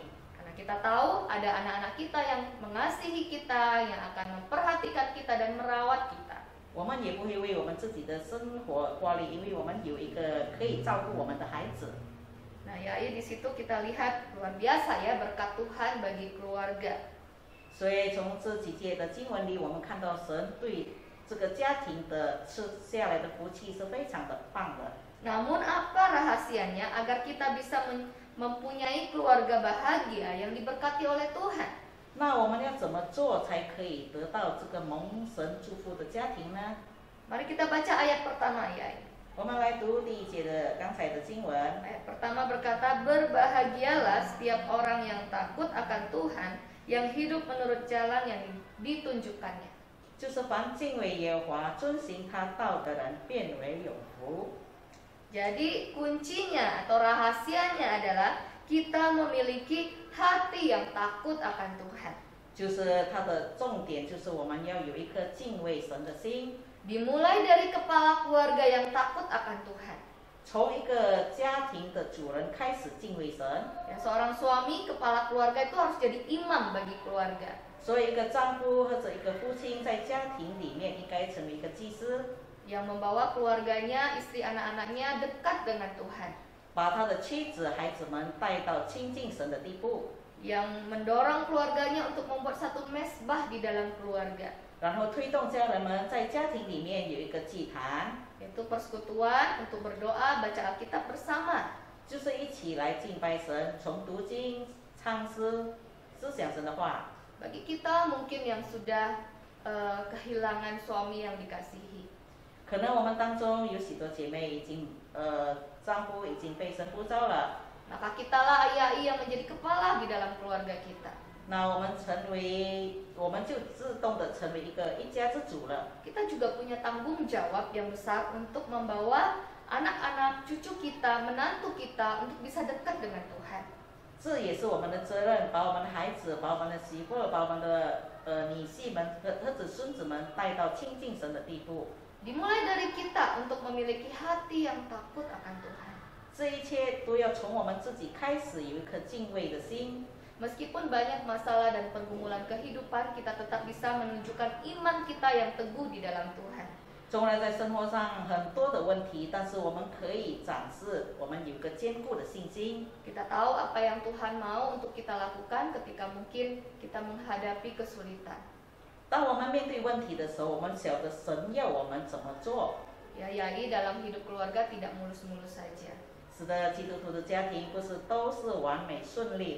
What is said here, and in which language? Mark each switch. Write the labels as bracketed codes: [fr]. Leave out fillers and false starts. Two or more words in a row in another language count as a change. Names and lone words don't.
[id] Karena kita tahu ada anak-anak kita yang mengasihi kita, yang akan memperhatikan kita dan merawat kita. [zh] 我们也不会为我们自己的生活挂虑，因为我们有一个可以照顾我们的孩子。 [id] Nah, ya di situ kita lihat luar biasa ya berkat Tuhan bagi keluarga. [zh] 所以从这几节的经文里，我们看到神对这个家庭的吃下来的福气是非常的棒的。 [id] Namun apa rahasianya agar kita bisa mempunyai keluarga bahagia yang diberkati oleh Tuhan? [zh] 那我们要怎么做才可以得到这个蒙神祝福的家庭呢？ [id] Mari kita baca ayat pertama ya. [zh] 我们来读第一节的刚才的经文。 [id] Ayat pertama berkata, berbahagialah setiap orang yang takut akan Tuhan, yang hidup menurut jalan yang ditunjukkannya. [zh] 就是凡敬畏耶和华、遵行他道的人，变为有福。 [id] Jadi kuncinya atau rahasianya adalah kita memiliki hati yang takut akan Tuhan. [zh] 就是它的重点，就是我们要有一颗敬畏神的心。 [id] Dimulai dari kepala keluarga yang takut akan Tuhan. [zh] 从一个家庭的主人开始敬畏神。 [id] Ya, seorang suami, kepala keluarga itu harus jadi imam bagi keluarga. [zh] 所以，一个丈夫或者一个父亲在家庭里面应该成为一个祭司， [id] Yang membawa keluarganya, istri anak-anaknya dekat dengan Tuhan. [zh] 把他的妻子、孩子们带到亲近神的地步， [id] Yang mendorong keluarganya untuk membuat satu mesbah di dalam keluarga. [zh] 然后推动家人们在家庭里面有一个祭坛， [id] Yaitu persekutuan untuk berdoa, baca Alkitab bersama. [zh] 就是一起来敬拜神，从读经、唱诗、思想神的话。 [id] Bagi kita mungkin yang sudah kehilangan suami yang dikasihi. [zh] 可能我们当中有许多姐妹已经丈夫已经被神呼召了， [id] Maka kitalah ayah yang menjadi kepala di dalam keluarga kita. [zh] 那我们就自动的成为一家之主了。 [id] Kita juga punya tanggung jawab yang besar untuk membawa anak-anak, cucu kita, menantu kita untuk bisa dekat dengan Tuhan. [zh] 这也是我们的责任，把我们的孩子，把我们的媳妇，把我们的女婿们和儿子孙子们带到亲近神的地步。 [id] Dimulai dari kita untuk memiliki hati yang takut akan Tuhan. [zh] 这一切都要从我们自己开始，有一颗敬畏的心。 [id] Meskipun banyak masalah dan pergumulan kehidupan, kita tetap bisa menunjukkan iman kita yang teguh di dalam Tuhan. [zh] 纵然在生活上很多的问题，但是我们可以展示我们有一个坚固的信心。 [id] Kita tahu apa yang Tuhan mau untuk kita lakukan ketika mungkin kita menghadapi kesulitan. [zh] 当我们面对问题的时候，我们晓得神要我们怎么做。 [id] Ya, yakni dalam hidup keluarga tidak mulus-mulus saja. [zh] 是的，基督徒的家庭不是都是完美顺利的。